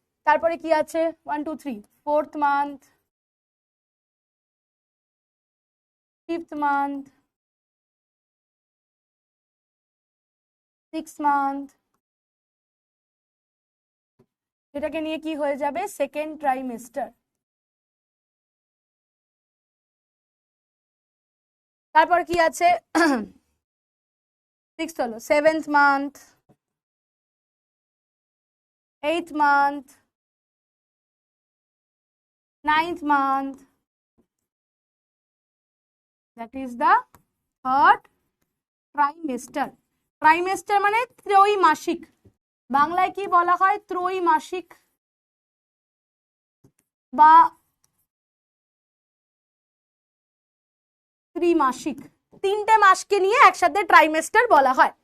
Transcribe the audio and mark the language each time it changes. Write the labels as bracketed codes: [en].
[bn] তারপরে কি আছে 1 2 3, fourth month, fifth month, six month, এটাকে নিয়ে কি হয়ে যাবে সেকেন্ড ট্রাইমেস্টার। তারপর কি আছে সিক্স হলো seventh month, eighth month, [en] 9th month, that is the 3rd trimester. [bn] Trimester মানে ত্রৈমাসিক, বাংলায় কি বলা হয়? ত্রৈমাসিক বা ত্রিমাসিক, 3টে মাসকে নিয়ে একসাথে ট্রাইমেস্টার বলা হয়।